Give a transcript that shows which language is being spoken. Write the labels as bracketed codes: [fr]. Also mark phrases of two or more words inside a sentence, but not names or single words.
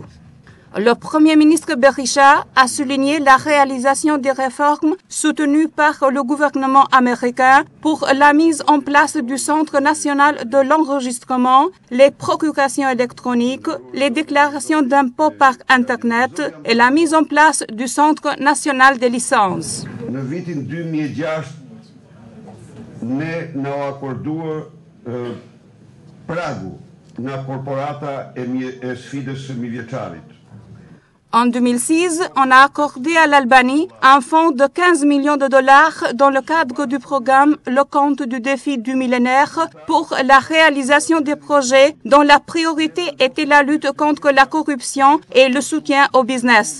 [fr] Le Premier ministre Berisha a souligné la réalisation des réformes soutenues par le gouvernement américain pour la mise en place du Centre national de l'enregistrement, les procurations électroniques, les déclarations d'impôts par Internet et la mise en place du Centre national des licences. [sq] Në vitin 2006 ne u akorduar pragu nga korporata e sfidës së mijëvjeçarit. [fr] En 2006, on a accordé à l'Albanie un fonds de 15 millions de dollars dans le cadre du programme Le Compte du défi du millénaire pour la réalisation des projets dont la priorité était la lutte contre la corruption et le soutien au business.